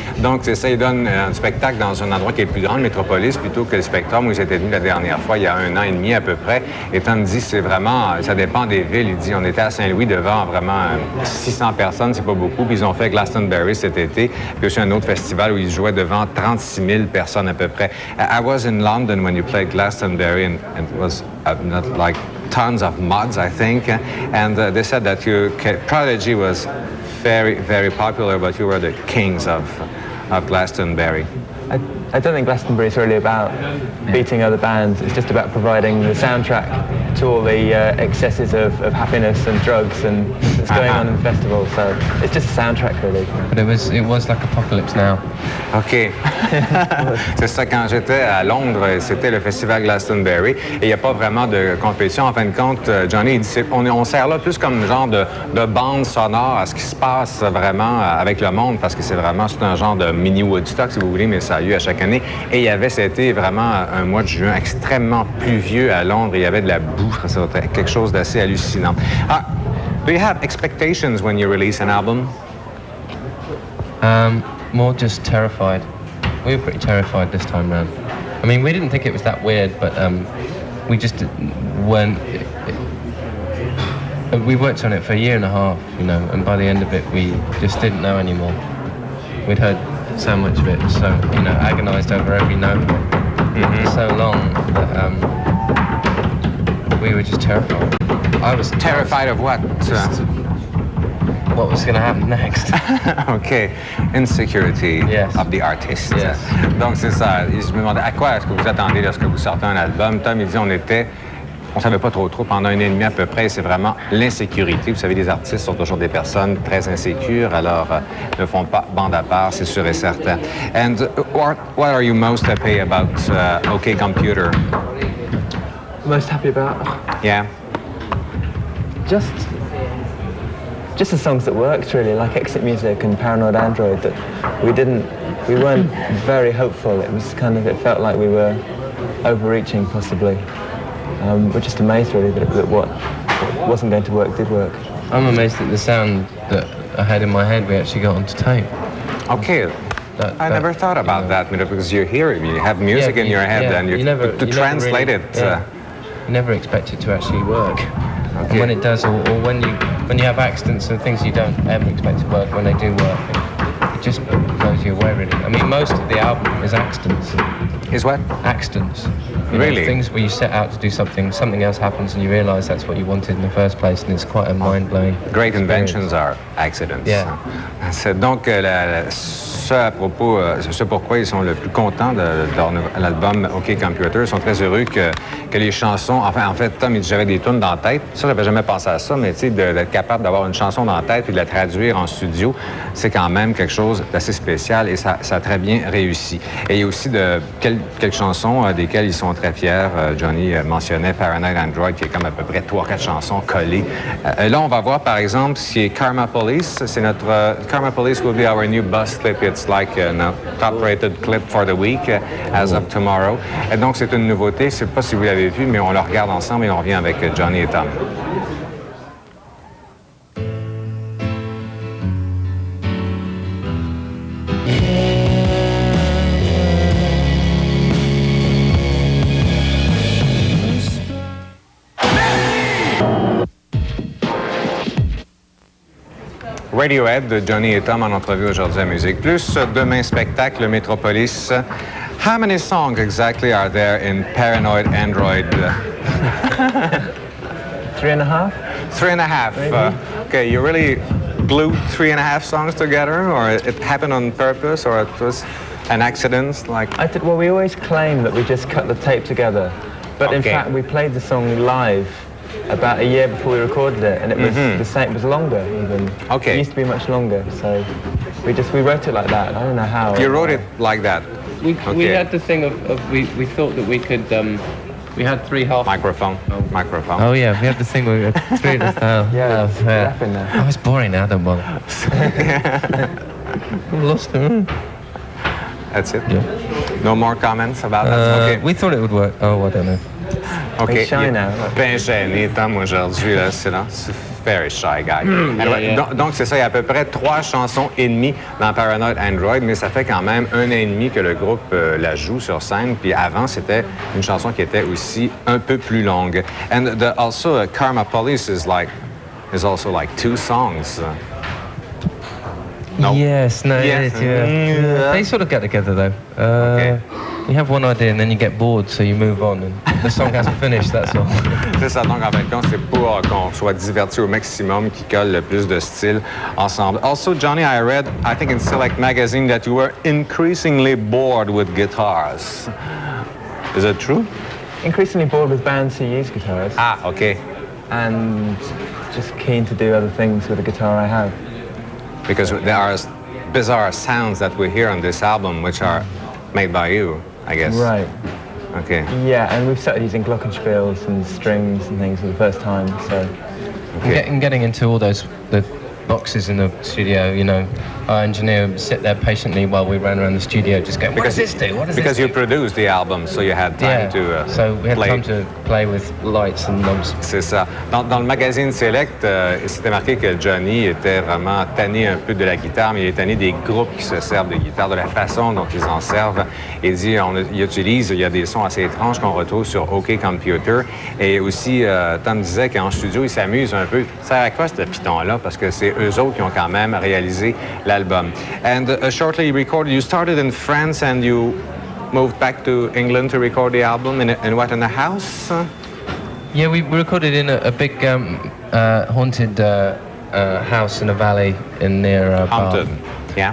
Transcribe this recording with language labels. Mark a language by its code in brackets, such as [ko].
[fr] Donc, c'est ça, il donne un spectacle dans un endroit qui est plus grand, le Métropolis, plutôt que le Spectrum où ils étaient venus la dernière fois, il y a 1 an et demi à peu près. Et Thom dit, c'est vraiment, ça dépend des villes. Il dit, on était à Saint-Louis devant vraiment 600 personnes, c'est pas beaucoup. Puis ils ont fait Glastonbury cet été. Puis aussi un autre festival où ils jouaient devant 36 000 personnes à peu près. [en] I was in London when you played Glastonbury and it was not like tons of mods, I think. And they said that your Prodigy was very, very popular, but you were the kings of Glastonbury. I don't think Glastonbury is really about beating other bands. It's just about providing the soundtrack to all the excesses of happiness and drugs and that's going on in the festival. So it's just a soundtrack, really. But it was like Apocalypse Now. OK. [fr] C'est ça, quand j'étais à Londres, c'était le festival Glastonbury et il n'y a pas vraiment de compétition. En fin de compte, Jonny, il dit, on sert là plus comme genre de bande sonore à ce qui se passe vraiment avec le monde parce que c'est un genre de mini Woodstock, si vous voulez, mais ça a lieu à chaque année. Et il y avait, c'était vraiment un mois de juin extrêmement pluvieux à Londres. Il y avait de la boue. C'était quelque chose d'assez hallucinant. [en] Do you have expectations when you release an album? More just terrified. We were pretty terrified this time round. I mean, we didn't think it was that weird, but we just weren't. We worked on it for a year and a half, you know, and by the end of it, we just didn't know anymore. We'd heard so much of it, so, you know, agonised over every note for so long that we were just terrified. I was terrified of what? What was going to happen next? OK. Insecurity of the artist. Yes. [fr] Donc, c'est ça. Je me demandais à quoi est-ce que vous attendez lorsque vous sortez un album. Thom, il dit on savait pas trop pendant 1 an et demi à peu près. C'est vraiment l'insécurité. Vous savez, les artistes sont toujours des personnes très insécures, alors ne font pas bande à part, c'est sûr et certain. [en] And what are you most happy about OK Computer? Most happy about? Yeah. Just the songs that worked, really, like Exit Music and Paranoid Android, that we weren't very hopeful. It felt like we were overreaching, possibly. We're just amazed, really, that what wasn't going to work did work. I'm amazed at the sound that I had in my head we actually got onto tape. Okay. I never thought about that, because you hear it, you have music in your head, and to translate it. You never expect it to actually work. Okay. And when it does, or when you have accidents and things you don't ever expect to work, when they do work, it just blows you away, really. I mean, most of the album is accidents. Is what? Accidents. Really? Things where you set out to do something else happens, and you realise that's what you wanted in the first place, and it's quite a mind-blowing Great inventions are accidents. Yeah. [fr] Donc, ce pourquoi ils sont le plus contents de l'album OK Computer, ils sont très heureux que les chansons... En fait, Thom, il dit j'avais des tunes dans la tête. Ça, j'avais jamais pensé à ça, mais tu sais, d'être capable d'avoir une chanson dans la tête et de la traduire en studio, c'est quand même quelque chose d'assez spécial et ça a très bien réussi. Et il y a aussi quelques chansons desquelles ils sont très fiers. Jonny mentionnait Paranoid Android, qui est comme à peu près 3-4 chansons collées. Là, on va voir, par exemple, ce qui est Karma Police. C'est notre... [en] Karma Police will be our new bus clip. It's like a top-rated clip for the week as of tomorrow. [fr] Et donc, c'est une nouveauté. Je ne sais pas si vous l'avez vu, mais on le regarde ensemble et on revient avec Jonny et Thom. Radiohead de Jonny et Thom en entrevue aujourd'hui à Musique. Plus demain spectacle Métropolis. [en] How many songs exactly are there in Paranoid Android? 3.5. 3.5. Okay, you really glued 3.5 songs together, or it happened on purpose, or it was an accident? Like Well, we always claim that we just cut the tape together, but in fact we played the song live about a year before we recorded it, and it was the same. It was longer even. Okay. It used to be much longer, so we wrote it like that. I don't know how. You wrote it like that. We had the thing of we thought that we could we had 3 half Microphone. Microphone. Oh yeah, we had the thing where we had 3 at the Yeah, rapping there. Oh, it's boring now, don't bother. I'm lost him. That's it? Yeah. No more comments about that? Okay. We thought it would work. Oh, I don't know. Okay. He's shy now. [fr] Ben gêné, Thom, aujourd'hui, là, c'est là. [en] Very shy guy. Anyway, yeah. [fr] Donc, c'est ça, il y a à peu près 3 chansons et demie dans Paranoid Android, mais ça fait quand même 1 an et demi que le groupe la joue sur scène. Puis avant, c'était une chanson qui était aussi un peu plus longue. [en] And also, Karma Police is also like 2 songs. No? Yes, no, Yes. it is, yeah. They sort of get together though. Okay. You have one idea and then you get bored, so you move on, and the song hasn't finished. That's all. [fr] C'est ça, donc en fin de compte, c'est pour qu'on soit diverti au maximum, qui colle le plus de styles ensemble. [en] Also, Jonny, I read, I think in Select Magazine, that you were increasingly bored with guitars. Is it true? Increasingly bored with bands who use guitars, Ah, okay. and just keen to do other things with the guitar I have. Because there are bizarre sounds that we hear on this album, which are made by you, I guess. Right. Okay. Yeah, and we've started using glockenspiels and strings and things for the first time, so... Okay. And getting into all the boxes in the studio, you know, our engineer would sit there patiently while we ran around the studio just going, what does this do? What does Because you do? produced the album, so you had time to so we had play. time to play with lights and knobs. [fr] C'est ça. Dans le magazine Select, c'était marqué que Jonny était vraiment tanné un peu de la guitare, mais il est tanné des groupes qui se servent de guitare, de la façon dont ils en servent. Il dit, il y a des sons assez étranges qu'on retrouve sur OK Computer. Et aussi, Thom disait qu'en studio, il s'amuse un peu. Ça à quoi ce piton-là? Parce que c'est eux autres qui ont quand même réalisé l'album. [en] And shortly you started in France and you moved back to England to record the album in a house? Yeah, we recorded in a big haunted house in a valley near Haunted, Bath. yeah?